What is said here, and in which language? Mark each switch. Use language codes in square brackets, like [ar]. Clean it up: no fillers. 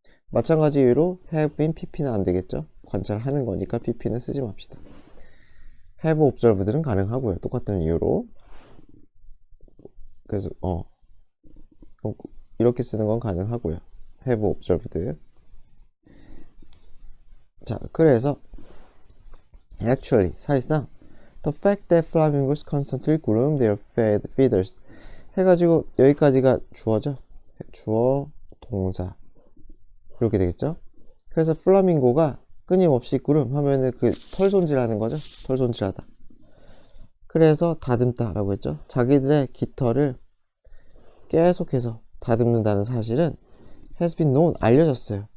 [ko] 마찬가지 이유로 have been pp는 안 되겠죠. 관찰하는 거니까 pp는 쓰지 맙시다. have observed는 가능하고요. 똑같은 이유로. 그래서 이렇게 쓰는 건 가능하고요. [en] have observed. [ko] 자, 그래서 [en] actually [ko] 사실상 [en] the fact that flamingos constantly groom their feathers [ko] 해가지고 여기까지가 주어죠. 주어, 동사 이렇게 되겠죠. 그래서 플라밍고가 끊임없이 구름 하면은 그 털 손질하는 거죠. 털 손질하다. 그래서 다듬다 라고 했죠. 자기들의 깃털을 계속해서 다듬는다는 사실은 [en] has been known, [ko] 알려졌어요.